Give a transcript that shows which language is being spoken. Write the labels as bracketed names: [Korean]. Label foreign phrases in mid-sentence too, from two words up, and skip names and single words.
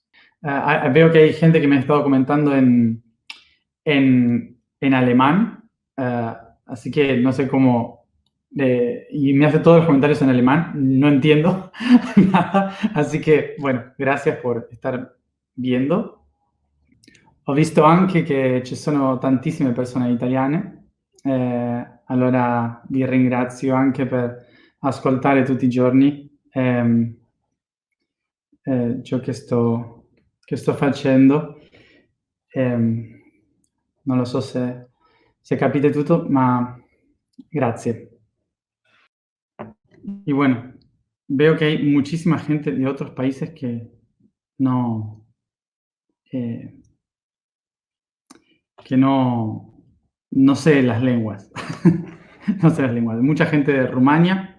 [Spanish] Veo que hay gente que me ha estado comentando en alemán, así que no sé cómo, y me hace todos los comentarios en alemán, no entiendo nada, así que bueno, gracias por estar viendo. [Italian] Ho visto anche che ci sono tantissime persone italiane, allora vi ringrazio anche per ascoltare tutti i giorni ciò che sto facendo. Ehm, Non lo so se capite tutto, ma grazie. [Spanish] Y bueno, veo que hay muchísima gente de otros países que no, eh, que no sé las lenguas. No sé las lenguas. Mucha gente de Rumania.